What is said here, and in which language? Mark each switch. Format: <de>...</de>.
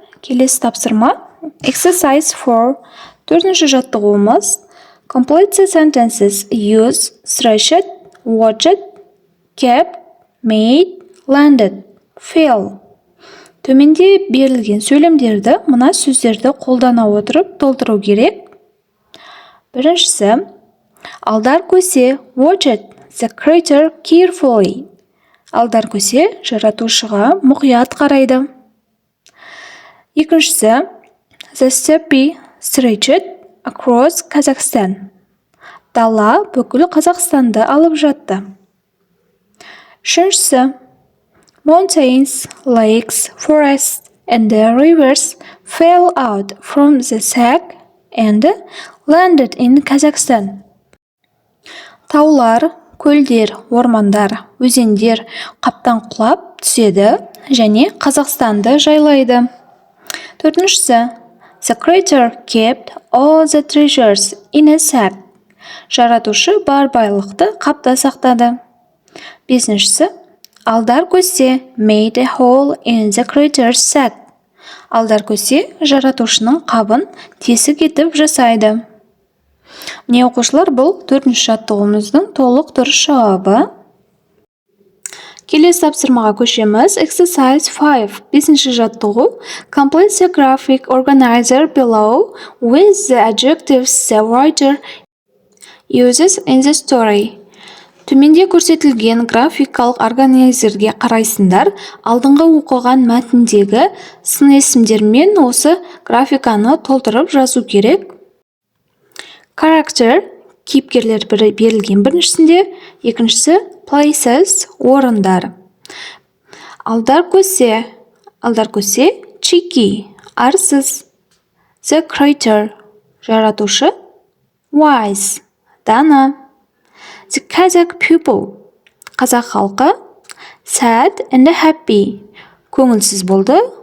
<kk>Келесі тапсырма. Exercise 4. Төртінші жаттығуымыз.</kk> <en>Complete the sentences. Use, stretched, watched, kept, made, landed, fell.</en> <kk>Төменде берілген сөйлемдерді мына сөздерді қолдана отырып толтыру керек. Біріншісі.</kk> <en>Алдар-Көсе watched the creator carefully.</en> <kk>Алдар-Көсе жаратушыға мұқият қарайды.</kk> <en>Екіншісі. The steppe stretched across Kazakhstan.</en> <kk>Дала бүкіл Қазақстанды алып жатты. Үшіншісі.</kk> <en>Mountains, lakes, forests, and the rivers fell out from the sack and landed in Kazakhstan.</en> <kk>Таулар, көлдер, ормандар, өзендер қаптан құлап түседі және Қазақстанды жайлайды. Төртіншісі.</kk> <en>The creator kept all the treasures in a sack.</en> <kk>Жаратушы бар байлықты қапта сақтады. Бесіншісі.</kk> <en>Алдар-Көсе made a hole in the creator's sack.</en> <kk>Алдар-Көсе жаратушының қабын тесік етіп жасайды. Міне оқушылар, бұл төртінші жаттығуымыздың толық дұрыс жауабы. Келесі тапсырмаға көшеміз. Exercise 5. Бесінші жаттығу.</kk> <en>Complete the graphic organizer below with the adjectives the writer uses in the story.</en> <kk>Төменде көрсетілген графикалық органайзерге қарайсыңдар. Алдыңғы оқыған мәтіндегі сын есімдермен осы графиканы толтырып жазу керек. Character кейіпкерлер берілген біріншісінде, екіншісі places орындар. Алдар-Көсе cheeky арсыз.</kk> <en>The creator жаратушы, wise дана. The Kazakh people</en> <kk>қазақ халқы,</kk> <en>sad and happy</en> <kk>көңілсіз болды.</kk>